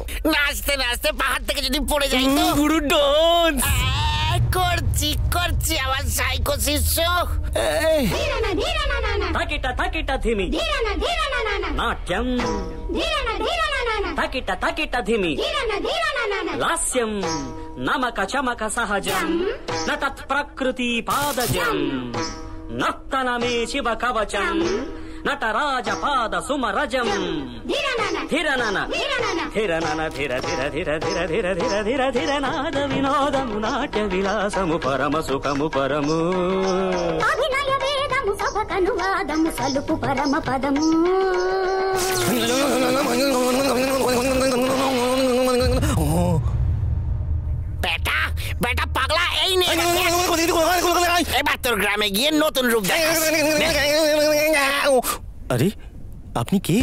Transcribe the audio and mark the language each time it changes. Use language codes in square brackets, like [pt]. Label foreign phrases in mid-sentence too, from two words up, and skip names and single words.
[bn] নাচতে নাচতে পাহাড় থেকে যদি পড়ে যাই তো? গুরু ডান্স করছি আমার সাইকো শিষ্য। [te] తకిట ధిమి నాట్యం, తకిట ధిమి లాస్యం, నమక చమక సహజం నతత్ ప్రకృతి పాదజం నత్తనమే శివ కవచం నటరాజ పాద సుమరజం ధిరనన ధిరనన ధిర ధిర ధిర ధిర ధిర ధిర ధిర ధిర నాద వినోదము నాట్య విలాసము పరమ సుఖము పరము అభినయ వేదము సభకనువాదము సలుపు పరమ పదము [bn] বেটা বেটা পাগলা এই নে এবার তোর গ্রামে গিয়ে নতুন রূপ দেখাস আরে আপনি কে?